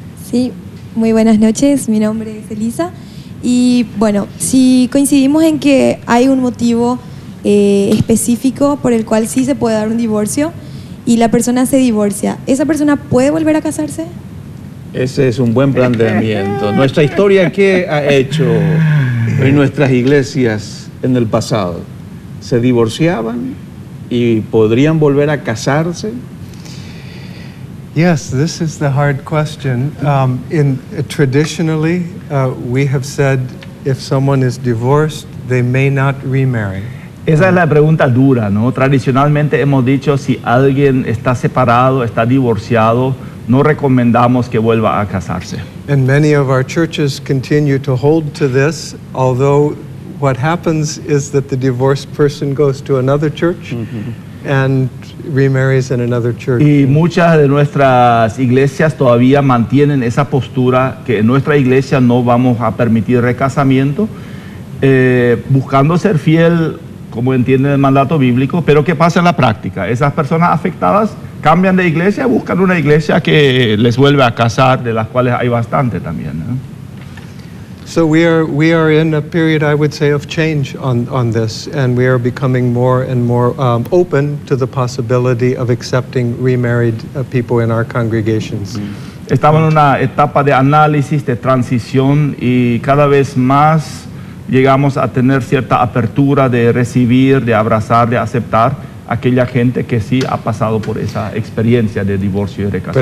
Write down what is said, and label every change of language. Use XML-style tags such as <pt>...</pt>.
<es>Sí, muy buenas noches, mi nombre es Elisa. Y bueno, si coincidimos en que hay un motivo específico por el cual sí se puede dar un divorcio y la persona se divorcia, ¿esa persona puede volver a casarse? Ese es un buen planteamiento. Nuestra historia, ¿qué ha hecho en nuestras iglesias en el pasado? ¿Se divorciaban y podrían volver a casarse?</es> <en>Yes, this is the hard question. Traditionally, we have said if someone is divorced, they may not remarry.</en> <es>Esa es la pregunta dura, ¿no? Tradicionalmente hemos dicho, si alguien está separado, está divorciado, no recomendamos que vuelva a casarse.</es> <en>And many of our churches continue to hold to this, although what happens is that the divorced person goes to another church and remarries in another church.</en> <es>Y muchas de nuestras iglesias todavía mantienen esa postura que en nuestra iglesia no vamos a permitir recasamiento, buscando ser fiel, como entienden el mandato bíblico, pero ¿qué pasa en la práctica? Esas personas afectadas cambian de iglesia, buscan una iglesia que les vuelve a casar, de las cuales hay bastante también, ¿no?</es> <en>So we are in a period, I would say, of change on this, and we are becoming more and more open to the possibility of accepting remarried people in our congregations.</en> <es>Estamos en una etapa de análisis, de transición, y cada vez más llegamos a tener cierta apertura de recibir, de abrazar, de aceptar aquella gente que sí ha pasado por esa experiencia de divorcio y recasamiento.</es>